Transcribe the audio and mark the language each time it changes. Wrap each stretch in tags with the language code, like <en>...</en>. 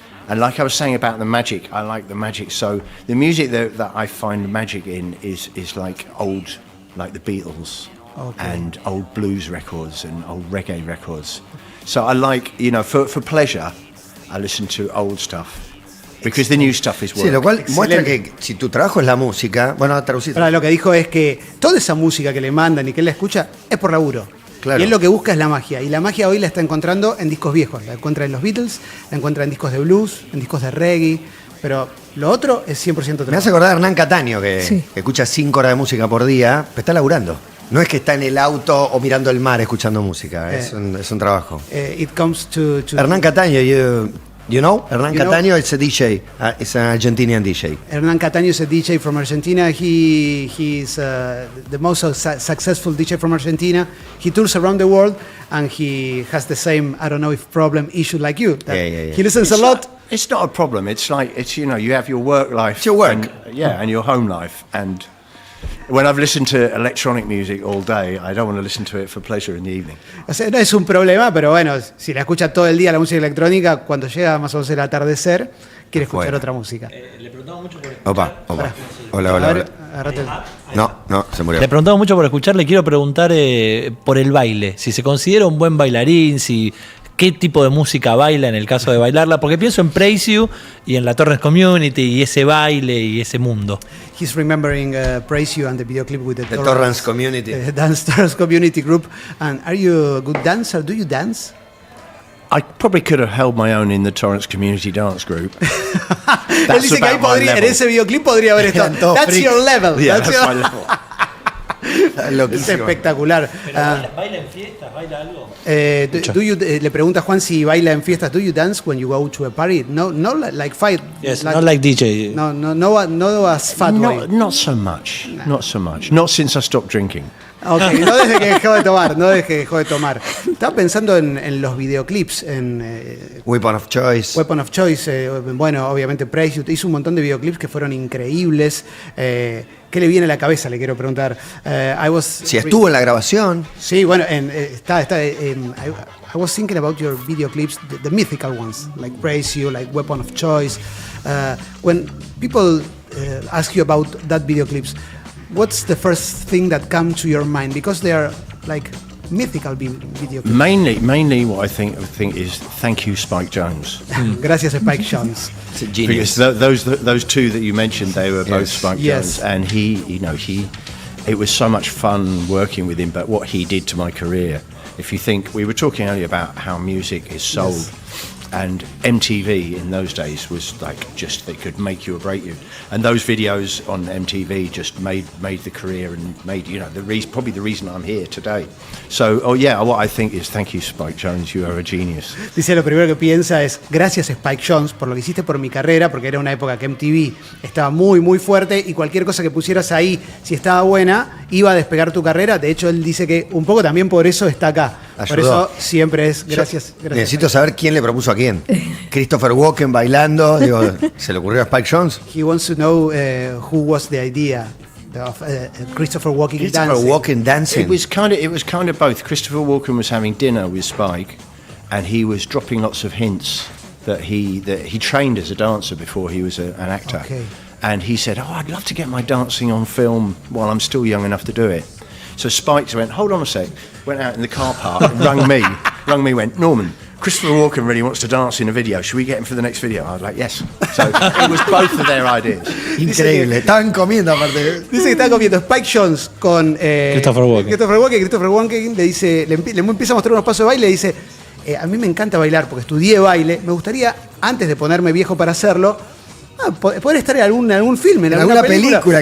<en>And like I was saying about the magic, I like the magic. So the music that I find magic in is like old, like the Beatles, and old blues records and old reggae records. So I like, for pleasure, I listen to old stuff. Because the new stuff is work.</en> <es>Sí, lo cual muestra que si tu trabajo es la música, bueno, traducir. Ahora, lo que dijo es que toda esa música que le mandan y que él la escucha es por laburo. Claro. Y él lo que busca es la magia. Y la magia hoy la está encontrando en discos viejos. La encuentra en los Beatles, la encuentra en discos de blues, en discos de reggae. Pero lo otro es 100% trabajo. Me hace acordar a Hernán Cataño, que escucha 5 horas de música por día, pero está laburando. No es que está en el auto o mirando el mar escuchando música, es un trabajo.</es> <en>It comes to Hernán Cataño, you know? Hernán Cataño is a DJ, it's an Argentinian DJ. Hernán Cataño is a DJ from Argentina. He's the most successful DJ from Argentina. He tours around the world and he has the same, I don't know if problem, issue like you. He listens a lot. It's not a problem. It's like, you have your work life. It's your work. And your home life. And when I've listened to electronic music all day, I don't want to listen to it for pleasure in the evening.</en> <es>O sea, no es un problema, pero bueno, si la escucha todo el día la música electrónica, cuando llega más o menos el atardecer, quiere escuchar otra música. Le preguntaba mucho por Opa. Hola. A ver, agárrate el- No, se murió. Le preguntaba mucho por escuchar, le quiero preguntar por el baile, si se considera un buen bailarín, qué tipo de música baila en el caso de bailarla, porque pienso en Praise You y en la Torrens Community y ese baile y ese mundo.</es> <en>He's remembering Praise You and the video clip with the Torrens Community. Torrens Community Group. And are you a good dancer? Do you dance? I probably could have held my own in the Torrance Community Dance Group.</en> <es>Él dice que ahí podría, en ese videoclip podría haber estado. Eran todos</es> <en>That's freaks. your level. Yeah, That's that's your- my level.</en> <es>Es Loquísimo. espectacular. ¿Baila en fiestas? ¿Baila algo? Le pregunta Juan si baila en fiestas.</es> <en>Do you dance when you go to a party? No, like fight. Yes, not like DJ. No as Fatboy. Not so much. Not so much. Not since I stopped drinking.</en> <es>Okay, no desde que dejó de tomar, Estaba pensando en los videoclips, en</es> <en>Weapon of Choice.</en> <es>Weapon of Choice, bueno, obviamente Praise You, hizo un montón de videoclips que fueron increíbles. ¿Qué le viene a la cabeza? Le quiero preguntar. Si estuvo en la grabación. Sí, bueno,</es> <en>I was thinking about your video clips, the mythical ones, like Praise You, like Weapon of Choice. When people ask you about that video clips, what's the first thing that comes to your mind? Because they are like mythical video clips. Mainly what I think is thank you, Spike Jones.</en> <es>Gracias, Spike Jones.</es> <en>It's a genius. Because those two that you mentioned, they were both Yes. Spike Yes. Jones, and it was so much fun working with him. But what he did to my career, if you think, we were talking earlier about how music is sold. Yes. And MTV in those days was like just, they could make you or break you. And those videos on MTV just made the career and made, probably the reason I'm here today. So, what I think is thank you, Spike Jones, you are a genius.</en> <es>Dice, lo primero que piensa es, gracias Spike Jones por lo que hiciste por mi carrera, porque era una época que MTV estaba muy, muy fuerte y cualquier cosa que pusieras ahí, si estaba buena, iba a despegar tu carrera. De hecho, él dice que un poco también por eso está acá. Ayudó. Por eso siempre es gracias. Necesito saber quién le propuso a quién. Christopher Walken bailando. Digo, ¿se le ocurrió a Spike Jones?</es> <en>He wants to know who was the idea of Christopher Walken Christopher dancing. Walken dancing. It was kind of both. Christopher Walken was having dinner with Spike, and he was dropping lots of hints that he trained as a dancer before he was an actor. Okay. And he said, "Oh, I'd love to get my dancing on film while I'm still young enough to do it." So Spike went, "Hold on a sec." Went out in the car park and rung me. Went, "Norman, Christopher Walken really wants to dance in a video. Should we get him for the next video?" I was like, "Yes." So it was both of their ideas.</en> <es>Increíble. Estaban comiendo aparte. Dice que está comiendo Spike Jones con Christopher Walken. Christopher Walken le dice, le empieza a mostrar unos pasos de baile y le dice, a mí me encanta bailar porque estudié baile, me gustaría, antes de ponerme viejo para hacerlo, poder estar en algún film, en alguna película</es>